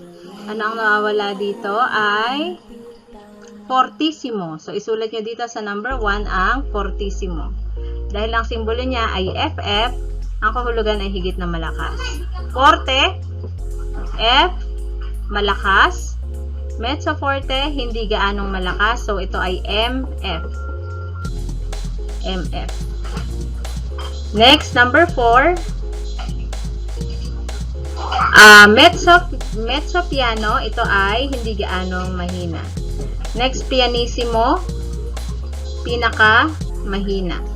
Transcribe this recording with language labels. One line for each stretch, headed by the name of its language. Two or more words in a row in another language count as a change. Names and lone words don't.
Filipino: Ano ang nawawala dito ay fortissimo. So, isulat nyo dito sa number 1 ang fortissimo. Dahil ang simbolo niya ay FF, ang kahulugan ay higit na malakas. Forte, F, malakas.
Italian: Mezzo forte,
Filipino: hindi gaanong malakas. So, ito ay MF.
English: MF. Next, number 4.
Italian: Mezzo piano,
Filipino: ito ay hindi gaanong mahina. Next, pianissimo, pinaka mahina.